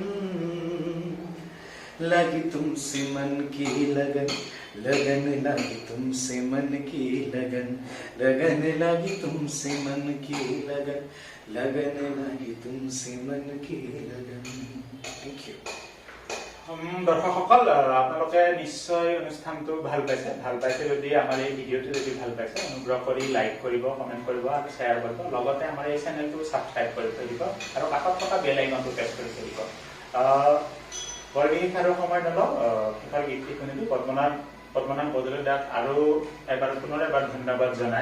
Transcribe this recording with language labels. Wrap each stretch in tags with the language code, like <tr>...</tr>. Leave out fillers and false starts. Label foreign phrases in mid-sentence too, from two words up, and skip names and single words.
<hi>लगी तुमसे मन की लगन लगन लगी तुमसे मन की लगन लगन लगी तुमसे मन की लगन लगन लगी तुमसे मन की लगन</hi> <en>thank you</en> <as>দৰ্শকসকল আপোনালোকে নিশ্চয় অনুষ্ঠানটো ভাল পাইছে যদি আমাৰ এই ভিডিঅ'টো যদি ভাল পাইছে অনুগ্ৰহ কৰি লাইক কৰিব কমেণ্ট কৰিব আৰু শ্বেয়াৰ কৰিব লগতে আমাৰ এই চেনেলটো ছাবস্ক্ৰাইব কৰি থৈ দিব আৰু কাষত থকা</as> <en>bell icon</en> <as>প্ৰেছ কৰি থৈ দিব বৰ বিশেষ আৰু সময় নলওঁ শেষৰ গীতটি শুনিলোঁ পদ্মনাথ পদ্মনাথ বৰদলৈ দাক আৰু পুনৰ এবাৰ ধন্যবাদ জনাই</as>